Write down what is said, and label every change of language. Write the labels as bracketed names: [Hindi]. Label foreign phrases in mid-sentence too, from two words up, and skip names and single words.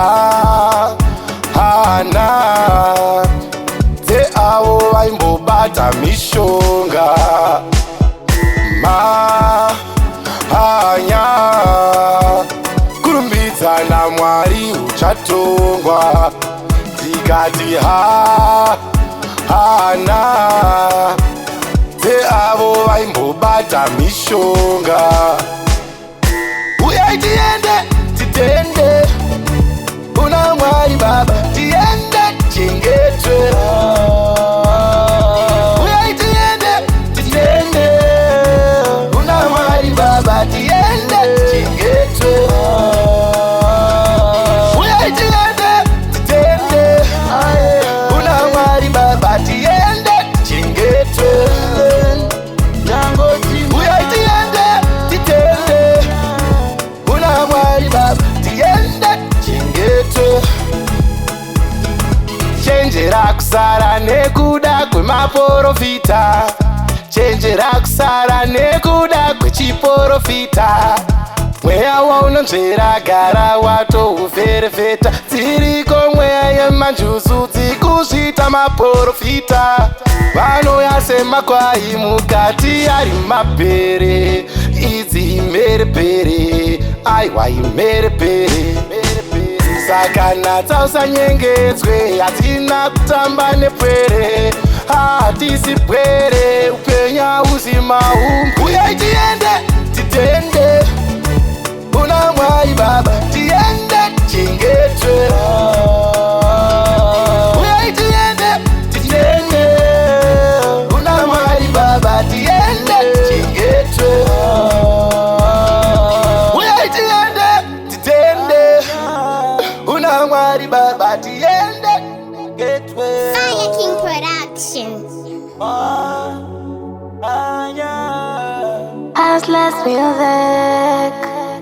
[Shona] hana dzeavo vaimbobata mishonga anya kurumbidza namwari uchatongwa tikati hana dzeavo vaimbobata mishonga. Huyai Tiyende, Tiyende Unamwari baba Tiyende chingetwe. Huyai Tiyende, Tiyende Unamwari baba Tiyende chingetwe. Huyai Tiyende, Tiyende Unamwari baba Tiyende chingetwe. Nangoti Huyai Tiyende, Tiyende Unamwari baba Tiyende chingetwe. Chenjera kusara nekuda kwemaprofita, chenjera kusara nekuda kwechiprofita. Mweya waunonzvera gara watouferefeta, dziriko mweya yemanjusu dzikuzvita maprofita. Vanoyasema kwai mukati ari mapere, idzi imherepere, aiwa imherepere. Saka natsa usanyengedzwe, hatina kutamba nepwere, hatisi pwere, upenya uzimaumbu. Huyai Tiyende, Tiyende Unamwari baba Tiyende chingetwe. Huyai Tiyende, Tiyende Unamwari baba Tiyende chingetwe. Huyai Tiyende, Tiyende Unamwari baba Tiyende chingetwe. [English] Fire King Productions. As let's feel that